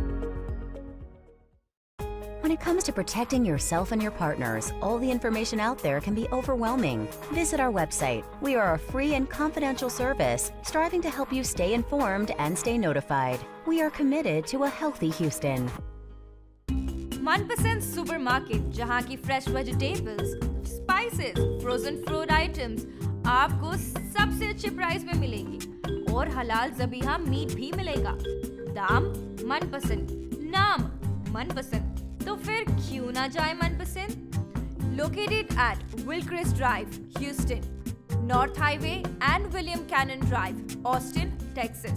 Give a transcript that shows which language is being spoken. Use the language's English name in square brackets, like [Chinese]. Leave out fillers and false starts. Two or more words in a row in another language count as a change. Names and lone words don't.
[English] When it it comes to protecting yourself and your partners, all the information out there can be overwhelming. Visit our website. We are a free and confidential service striving to help you stay informed and stay notified. We are committed to a healthy Houston. [Hindi] मनपसंद सुपरमार्केट जहां की [English] fresh vegetables, spices, frozen food items [Hindi] आपको सबसे अच्छे प्राइस में मिलेंगी और हलाल ज़बीहा मीट भी मिलेगा। दाम मनपसंद, नाम मनपसंद, तो फिर क्यों ना जाए मनपसंद? [English] Located at Wilcrest Drive, Houston, North Highway and William Cannon Drive, Austin, Texas.